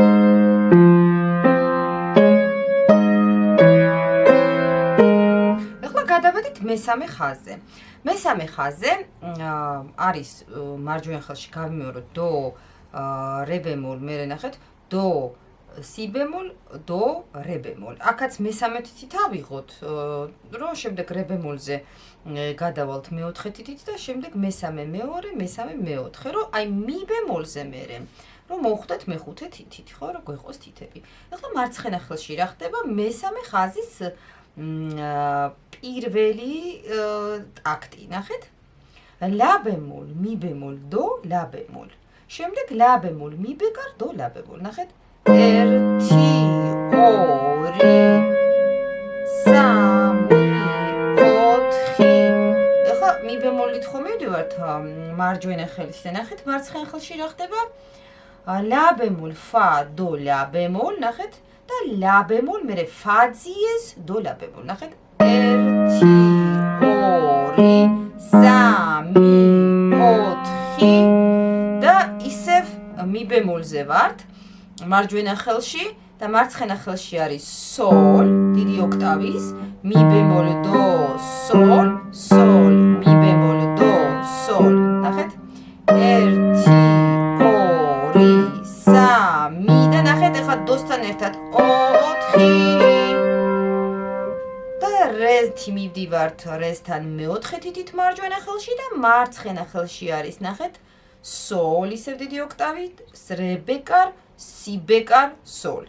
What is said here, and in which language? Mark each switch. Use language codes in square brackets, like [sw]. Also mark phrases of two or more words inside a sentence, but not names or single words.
[ka] ახლა გადავედით მესამე ხაზზე. მესამე ხაზზე არის მარჯვენა ხელში გავიმეოროთ დო, რე ბემოლ, მერე ნახეთ დო, [it] si bemol, do, re bemol. [ka] აქაც მესამე თითით ავიღოთ, რომ შემდეგ [it] re bemol [ka] ზე გადავალთ მეოთხე თითით და შემდეგ მესამე, მეორე, მესამე, მეოთხე, რომ აი [it] mi bemol [ka] ზე მერე რომ მოვხვდეთ მეხუთე თითით, ხო, რომ გვეყოს თითები. ეხლა მარცხენა ხელში რა ხდება? მესამე ხაზის პირველი ტაქტი, ნახეთ? [it] La bemol, mi bemol, do, la bemol. შემდეგ la bemol, mi bemol, do, la bemol. [ka] ნახეთ? 1 2 3 4 ეხლა [it] mi bemol [ka] ით ხომ მივდივართ მარჯვენა ხელში და ნახეთ მარცხენა ხელში რა ხდება? [it] La bemol, fa, do, la bemol, [ka] ნახეთ? და [it] la bemol [ka] მერე fa ძიეს, [it] do, la bemol. [ka] ნახეთ? 1 2 3 4 და ისევ [it] mi bemol [ka] ზე ვართ. მარჯვენა ხელში და მარცხენა ხელში არის sol, დიდი ოქტავის, [it] mi bemol, do, sol, sol, mi bemol, do, sol. [ka] ნახეთ? 1 2 3 და ნახეთ ახლა დოსთან ერთად 4 და რეზთი მივდივართ რეზთან მეოთხე თითით მარჯვენა ხელში და მარცხენა ხელში არის ნახეთ sol, ისევ დიდი ოქტავით, [it] re bekar, si bekar, sol.